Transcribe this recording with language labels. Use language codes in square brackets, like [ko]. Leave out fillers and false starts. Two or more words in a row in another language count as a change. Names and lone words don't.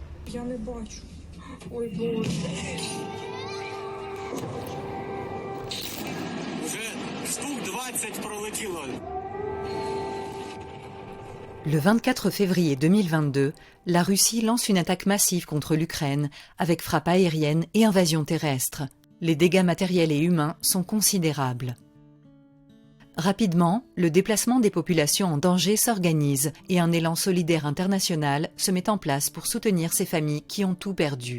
[uk] Я не бачу. Ой, Боже. Вже штук 20 пролетіло. [fr] Le 24 février 2022, la Russie lance une attaque massive contre l'Ukraine avec frappes aériennes et invasion terrestre. Les dégâts matériels et humains sont considérables. Rapidement, le déplacement des populations en danger s'organise et un élan solidaire international se met en place pour soutenir ces familles qui ont tout perdu.